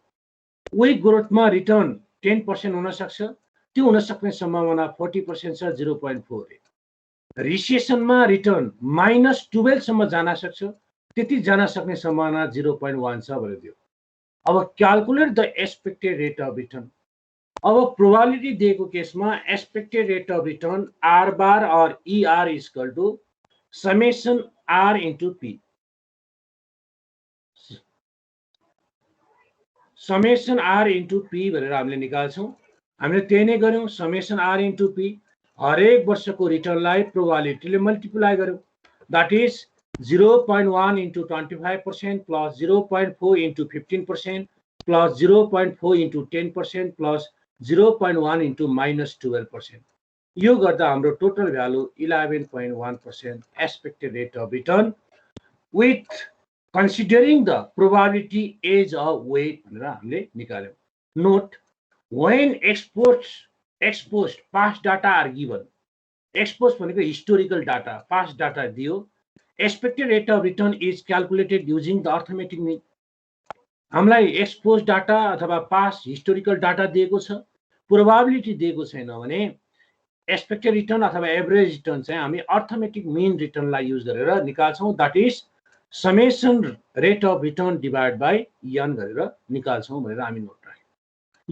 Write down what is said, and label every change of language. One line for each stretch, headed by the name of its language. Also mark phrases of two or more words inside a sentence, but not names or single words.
English: weak growthमा
Nepali: रिटर्न 10% हुन सक्छ, त्यो हुन सक्ने सम्भावना 40% छ, 0.4 रे। रिसेसनमा रिटर्न -12 सम्म जान सक्छ, त्यति जान सक्ने सम्भावना 0.1 छ भनिदियो।
English: अब calculate the expected rate of return. अब
Nepali: प्रोबेबिलिटी दिएको केसमा
English: expected rate of return r bar or ER equal to summation R into P. summation R into P
Nepali: भनेर हामीले निकाल्छौँ। हामीले त्यही नै गर्यौँ,
English: summation R into P
Nepali: हरेक वर्षको रिटर्नलाई प्रोबेबिलिटीले मल्टिप्लाई गर्यौँ।
English: that is 0.1 into 25% plus 0.4 into 15% plus 0.4 into 10% plus 0.1 into -12%.
Nepali: यो गर्दा हाम्रो
English: total value
Nepali: 11.1%
English: expected rate of return with considering the probability age of weight
Nepali: भनेर हामीले निकाल्यौँ। नोट,
English: when exposed past data are given, exposed भनेको historical data, past data दियो, expected rate of return is calculated using the arithmetic mean।
Nepali: हामीलाई
English: exposed data
Nepali: अथवा
English: past historical data
Nepali: दिएको छ, प्रोबेबिलिटी दिएको छैन भने
English: expected return
Nepali: अथवा
English: average return
Nepali: चाहिँ हामी
English: arithmetic mean returnलाई
Nepali: युज गरेर निकाल्छौँ।
English: that is summation rate of return divide by n
Nepali: गरेर निकाल्छौँ भनेर हामी नोट राख्यौँ।